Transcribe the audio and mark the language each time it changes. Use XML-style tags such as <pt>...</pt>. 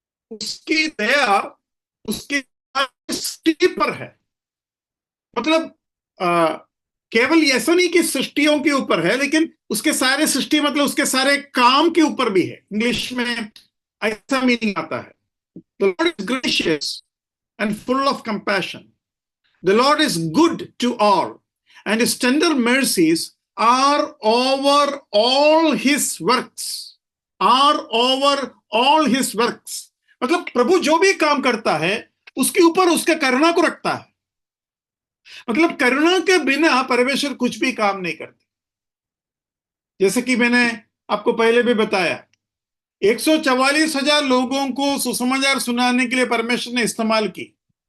<hi>उसकी दया उसकी सृष्टि पर है। मतलब केवल ऐसा नहीं कि सृष्टियों के ऊपर है, लेकिन उसके सारे सृष्टि मतलब उसके सारे काम के ऊपर भी है। इंग्लिश में ऐसा मीनिंग आता है।</hi> <en>The Lord is gracious and full of compassion. The Lord is good to all, and his tender mercies are over all his works. Are over all his works.</en> <hi>मतलब प्रभु जो भी काम करता है उसके ऊपर उसका करुणा को रखता है। मतलब करुणा के बिना परमेश्वर कुछ भी काम नहीं करते। जैसे कि मैंने आपको पहले भी बताया, 144,000 लोगों को सुसमाचार सुनाने के लिए परमेश्वर ने इस्तेमाल की।</hi>